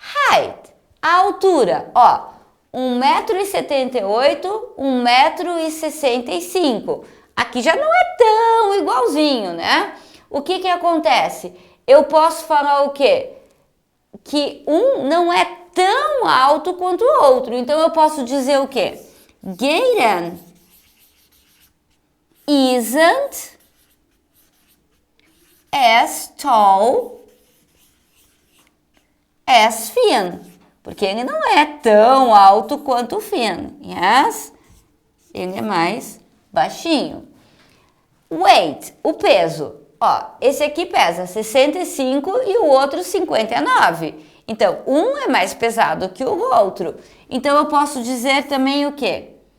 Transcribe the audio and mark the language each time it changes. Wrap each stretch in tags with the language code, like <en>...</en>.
<pt>Height, a altura, ó, 1,78 m, 1,65 m. Aqui já não é tão igualzinho, né? O que acontece? Eu posso falar o quê? Que um não é tão alto quanto o outro. Então, eu posso dizer o quê?</pt> <en>Gaten isn't as tall as Finn.</en> <pt>Porque ele não é tão alto quanto o Finn.</pt> <en>Yes?</en> <pt>Ele é mais baixinho. Weight, o peso. Ó, esse aqui pesa 65 e o outro 59. Então, um é mais pesado que o outro. Então, eu posso dizer também o quê?</pt>